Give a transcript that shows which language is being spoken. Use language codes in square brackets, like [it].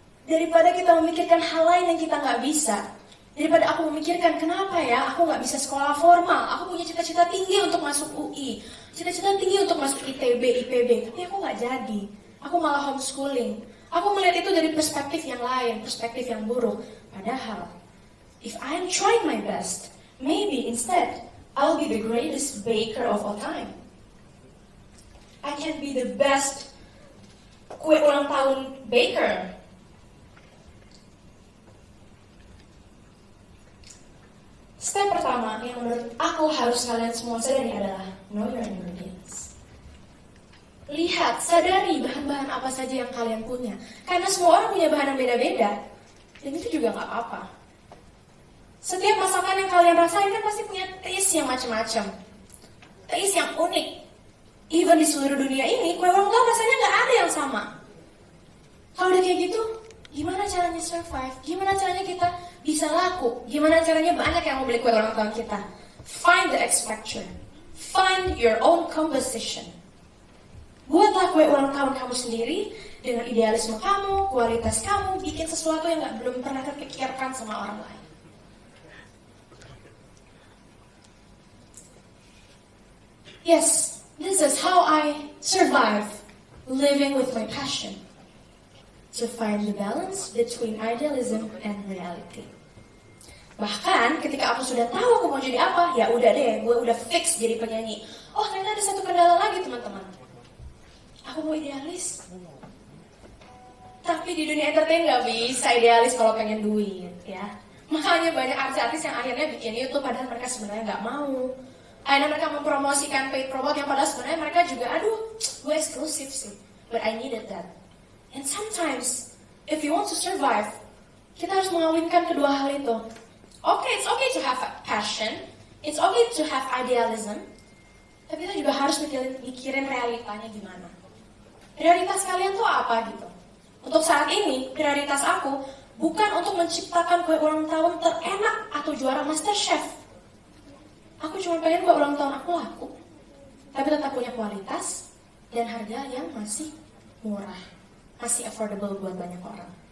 [id] Daripada kita memikirkan hal lain yang kita nggak bisa, daripada aku memikirkan kenapa ya aku nggak bisa sekolah formal, aku punya cita-cita tinggi untuk masuk UI, cita-cita tinggi untuk masuk ITB, IPB, tapi aku nggak jadi. Aku malah homeschooling. Aku melihat itu dari perspektif yang lain, perspektif yang buruk. Padahal, [en] if I am trying my best, maybe instead I'll be the greatest baker of all time. I can be the best [id] kue ulang tahun [en] baker. [id] Step pertama yang menurut aku harus kalian semua sadari adalah [en] know your ingredients. [id] Lihat, sadari bahan-bahan apa saja yang kalian punya. Karena semua orang punya bahan yang beda-beda. Dan itu juga gak apa-apa. Setiap masakan yang kalian rasain kan pasti punya taste yang macam-macam. Taste yang unik. Even di seluruh dunia ini, kue ulang tahun rasanya gak ada yang sama. Kalau udah kayak gitu, gimana caranya survive? Gimana caranya kita bisa laku? Gimana caranya banyak yang mau beli kue ulang tahun kita? [en] Find the X factor. Find your own composition. [id] Buatlah kue ulang tahun kamu sendiri dengan idealisme kamu, kualitas kamu, bikin sesuatu yang belum pernah terpikirkan sama orang lain. [en] Yes, this is how I survive living with my passion. To find the balance between idealism and reality. [id] Bahkan ketika aku sudah tahu aku mau jadi apa, ya udah deh, gue udah fix jadi penyanyi. Oh ternyata ada satu kendala lagi teman-teman. Aku mau idealis. Tapi di dunia entertain gak bisa idealis kalau pengen duit ya. Makanya banyak artis-artis yang akhirnya bikin YouTube padahal mereka sebenarnya gak mau. Akhirnya mereka mempromosikan paid promote yang padahal sebenarnya mereka juga, aduh, gue eksklusif sih. [en] But I needed that. And sometimes, if you want to survive, [id] kita harus mengawinkan kedua hal itu. [en] Okay, it's okay to have passion. It's okay to have idealism. [id] Tapi kita juga harus mikirin realitanya gimana. Prioritas kalian tuh apa gitu? Untuk saat ini, prioritas aku bukan untuk menciptakan kue ulang tahun terenak atau juara MasterChef. Aku cuma pengen kue ulang tahun aku laku, tapi tetap punya kualitas dan harga yang masih murah, masih affordable buat banyak orang.